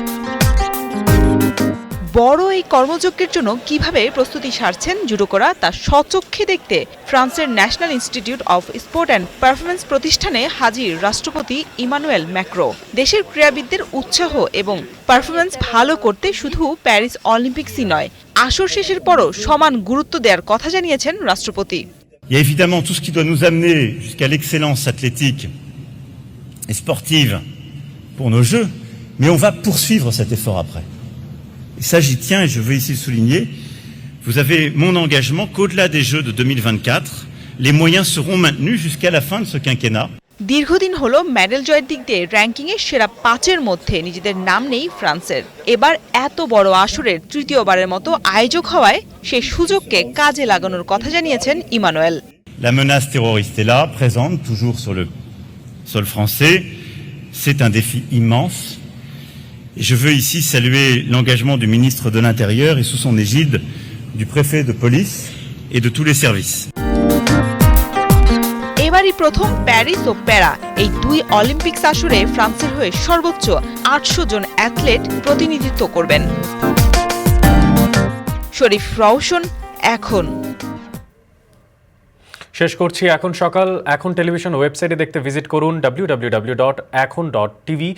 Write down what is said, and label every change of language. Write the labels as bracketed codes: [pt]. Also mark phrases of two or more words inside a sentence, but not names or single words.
[bn] বড় এই কর্মযজ্ঞের জন্য কিভাবে প্রস্তুতি সারছেন জুডোকরা তা স্বচক্ষে দেখতে ফ্রান্সের ন্যাশনাল ইনস্টিটিউট অফ স্পোর্ট অ্যান্ড পারফরমেন্স প্রতিষ্ঠানে হাজির রাষ্ট্রপতি ইমানুয়েল ম্যাক্রো। দেশের ক্রীড়াবিদদের উৎসাহ এবং পারফরমেন্স ভালো করতে শুধু প্যারিস অলিম্পিক্সই নয়, আসর শেষের পরও সমান গুরুত্ব দেওয়ার কথা জানিয়েছেন রাষ্ট্রপতি। [fr] Il y a évidemment tout ce qui doit nous amener jusqu'à l'excellence athlétique et sportive pour nos Jeux, mais on va poursuivre cet effort après. Et ça, j'y tiens et je veux ici le souligner. Vous avez mon engagement qu'au-delà des Jeux de 2024, les moyens seront maintenus jusqu'à la fin de ce quinquennat. [bn] দীর্ঘদিন হলো মেডেল জয়ের দিক দিয়ে র্যাঙ্কিংয়ে সেরা 5-এর মধ্যে নিজেদের নাম নেই ফ্রান্সের। এবার এত বড় আসরের তৃতীয়বারের মতো আয়োজক হওয়ায় সেই সুযোগকে কাজে লাগানোর কথা জানিয়েছেন ইমানুয়েল। [fr] La menace terroriste est là, présente toujours sur le sol français. C'est un défi immense. Et je veux ici saluer l'engagement du ministre de l'Intérieur et sous son égide du préfet de police et de tous les services. [bn] এবারই প্রথম প্যারিস ও প্যারা এই 2 অলিম্পিক্স আসরে ফ্রান্সের হয়ে সর্বোচ্চ 800 জন অ্যাথলেট প্রতিনিধিত্ব করবেন। শরীফ রওশন, এখন। শেষ করছি এখন সকাল। এখন টেলিভিশন ওয়েবসাইটে দেখতে ভিজিট করুন www.ekhon.tv।